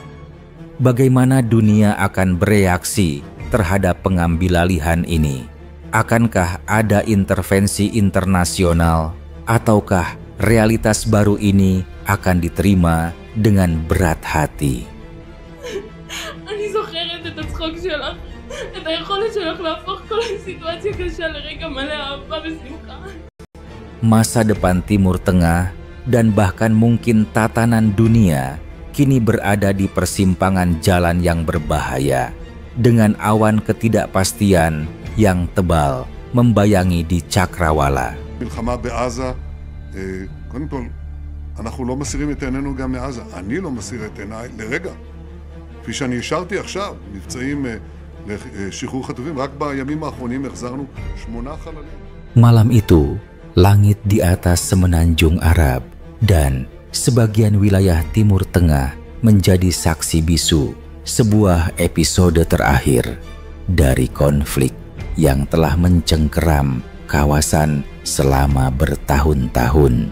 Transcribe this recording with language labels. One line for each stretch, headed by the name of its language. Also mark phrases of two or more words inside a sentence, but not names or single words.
Indonesian: Bagaimana dunia akan bereaksi terhadap pengambilalihan ini? Akankah ada intervensi internasional, ataukah realitas baru ini akan diterima dengan berat hati?
Hebrew: אני זוכרת את הצחוק שלך, את היכולת שלך להפוך כל סיטואציה קשה לרגע מלא אהבה ושמחה.
Indonesian: Masa depan Timur Tengah dan bahkan mungkin tatanan dunia kini berada di persimpangan jalan yang berbahaya dengan awan ketidakpastian yang tebal membayangi di cakrawala.
Hebrew: מלחמה בעזה, קודם כל, אנחנו לא מסירים את עינינו גם מעזה. אני לא מסיר את עיניי לרגע. כפי שאני השארתי עכשיו, מבצעים לשחרור חטופים, רק בימים האחרונים החזרנו 8 חללים.
Indonesian: Malam itu, langit di atas semenanjung Arab dan sebagian wilayah Timur Tengah menjadi saksi bisu sebuah episode terakhir dari konflik yang telah mencengkeram kawasan selama bertahun-tahun.